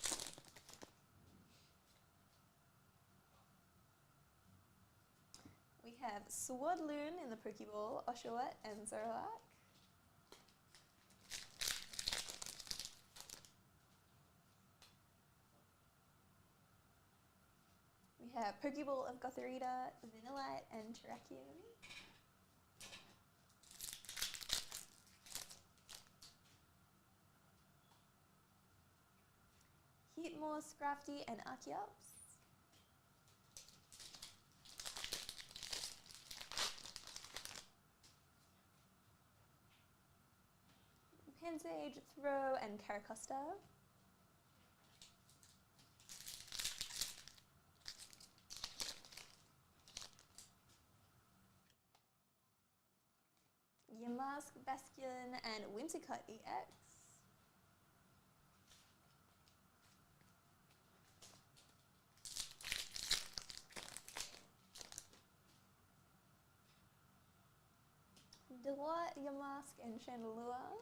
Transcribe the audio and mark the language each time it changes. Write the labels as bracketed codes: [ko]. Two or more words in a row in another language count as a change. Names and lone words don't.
[en] We have Swadloon in the Pokeball, Oshawott and Zoroark. We have Pokeball of Gothorita, Vanillite and Terrakion. Heatmore, Scrafty and Archeops. Pansage, Throw and Caracosta. Yamask, Basculin and Whimsicott EX. Dewott, Yamask and Chandelure.